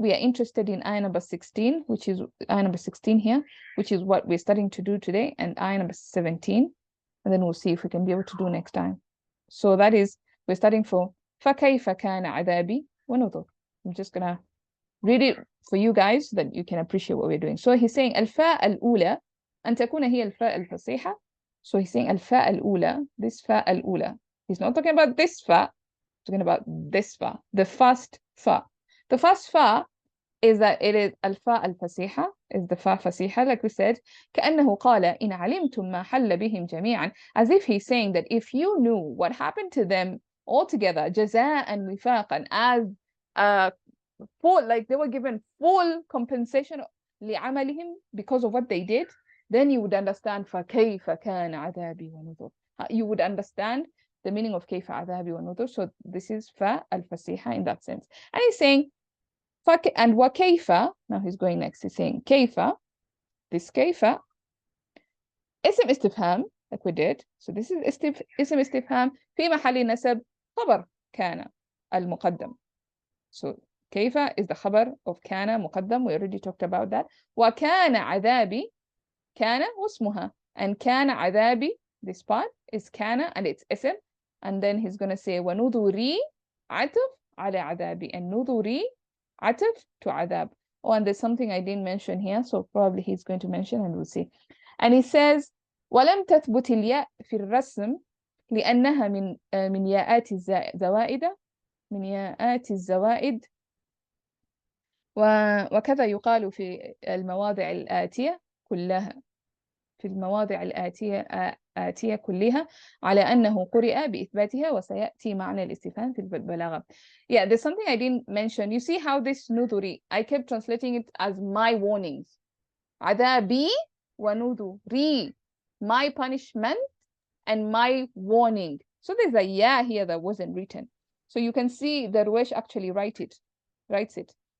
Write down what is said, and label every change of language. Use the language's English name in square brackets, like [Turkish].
[English] We are interested in ayah number 16, which is ayah number 16 here, which is what we're starting to do today, and ayah number 17. And then we'll see if we can be able to do next time. So that is, we're starting for [Arabic] فَكَيْفَ كَانَ عَذَابِي وَنُذُرِ. [English] I'm just going to read it for you guys so that you can appreciate what we're doing. So he's saying [Arabic] الفاء الأولى أن تكون هي الفاء الفصيحة. [English] So he's saying [Arabic] الفاء الأولى, [English] this فاء الأولى. He's not talking about this fa, he's talking about this fa, the first fa. The first fa is that it is [Arabic] الفاء الفصيحة, [English] is the fa fasiha, like we said. [Arabic] كأنه قال إن علمتم ما حل بهم جميعا, [English] as if he's saying that if you knew what happened to them altogether, [Arabic] جزاء وفاقا, [English] as full, like they were given full compensation لعملهم because of what they did, then you would understand [Arabic] فكيف كان عذابي ونذر. [English] You would understand the meaning of [Arabic] كيف عذابي ونذر. [English] So this is fa al-fasiha in that sense. And he's saying and وكيف, now he's going next, he's saying كيف, this [Arabic] كيف اسم استفهام, [English] like we did. So this is [Arabic] اسم استفهام في محل نسب خبر كان المقدم. [English] So كيف is the خبر of كان مقدم. We already talked about that. [Arabic] وكان عذابي, كان واسمها, and كان عذابي, [English] this part is [Arabic] كان and it's اسم. [English] And then he's going to say [Arabic] ونذري عطف على عذابي, [English] and [Arabic] نذري عطف [English] to عذاب. Oh, and there's something I didn't mention here, so probably he's going to mention and we'll see. And he says [Arabic] ولم تثبت الياء في الرسم لأنها من ياءات الزوائد, من ياءات الزوائد. وكذا يقال في المواضع الآتية كلها, في المواضع الآتية كلها على أنه قرئ بإثباتها وسيأتي معنى الاستفهام في البلاغة. [English] Yeah, there's something I didn't mention. You see how this نذري, I kept translating it as my warnings. [Arabic] عذابي ونذري, [English] my punishment and my warning. So there's a ya here that wasn't written. So you can see the Darwish actually writes it.